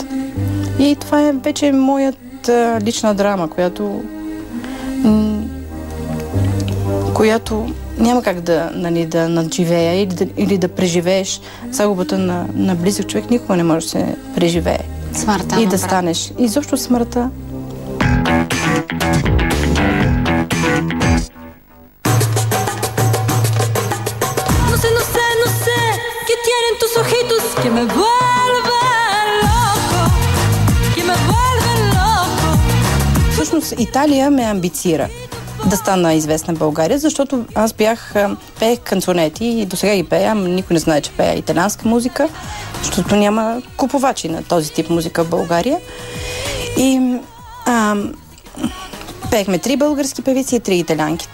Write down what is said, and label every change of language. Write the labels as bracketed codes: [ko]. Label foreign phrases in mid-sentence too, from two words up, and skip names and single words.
[bg] И това е вече моята лична драма, която няма как да надживея или да преживееш загубата на близък човек. Никога не може да се преживее. Смъртта. И да станеш. Изобщо смъртта. [es] Que me vuelve loco, que me vuelve loco. [bg] Всъщност Италия ме амбицира да стана известна в България, защото аз пеех канцонети и до сега ги пея, никой не знае, че пея италианска музика, защото няма купувачи на този тип музика в България. И пеехме 3 български певици и 3 италианки.